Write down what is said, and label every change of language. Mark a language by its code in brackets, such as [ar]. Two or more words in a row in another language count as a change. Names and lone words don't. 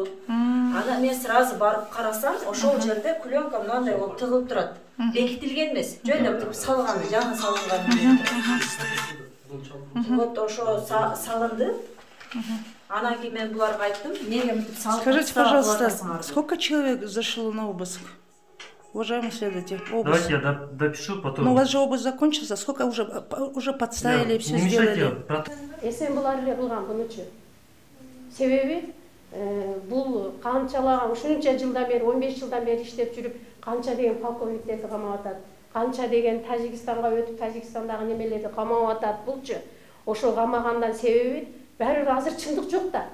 [ky] Ана мен сразу барып карасам, ошол жерде клёнка мындай болуп тыгылып турат. Бекитилген эмес, жөндөп салган, жаңы салынган. Вот ошо салынды. Анан кийин мен буларга айттым, неге мынтип салып. [ru] Скажите, пожалуйста, сколько человек зашло на обыск? Уважаемый следователь, обыск. Давайте я допишу потом. Ну, у вас же обыск закончился, сколько уже подставили, все сделали? [ky] Эсен булар эле кылган бунучу. Себеби бул канчалаган ушунча жылдан бери 15 жылдан бери иштеп жүрүп, канча деген полковниктерди камап атат, канча деген Тажикстанга өтүп, Тажикстандагы немелерди камап атат булчу. Ошол камагандан себеби баары азыр чындык жок да.